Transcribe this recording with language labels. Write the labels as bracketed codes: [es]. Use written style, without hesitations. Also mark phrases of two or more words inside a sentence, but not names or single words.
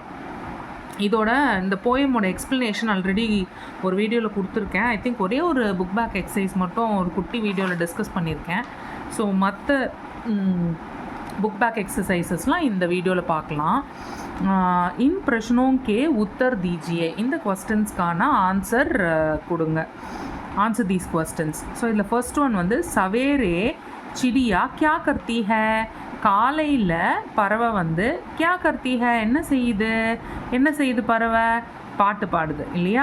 [ta] இதோட இந்த போயமோட [en] explanation already [ta] ஒரு வீடியோவில் கொடுத்துருக்கேன். [en] I think [ta] ஒரே ஒரு [en] book back exercise [ta] மட்டும் ஒரு குட்டி வீடியோவில் டிஸ்கஸ் பண்ணியிருக்கேன். ஸோ மற்ற [en] book back [ta] எக்ஸசைசஸ்லாம் இந்த வீடியோவில் பார்க்கலாம். [hi] इन प्रश्नों के उत्तर दीजिए, [ta] இந்த क्वेश्चंसக்கான ஆன்சர் கொடுங்க. [en] answer these questions. [ta] ஸோ இதில் [en] first one [ta] வந்து [hi] सवेरे चिड़िया क्या करती है, [ta] காலையில் பறவை வந்து [hi] क्या करती है [ta] என்ன செய்யுது பறவை பாட்டு பாடுது இல்லையா.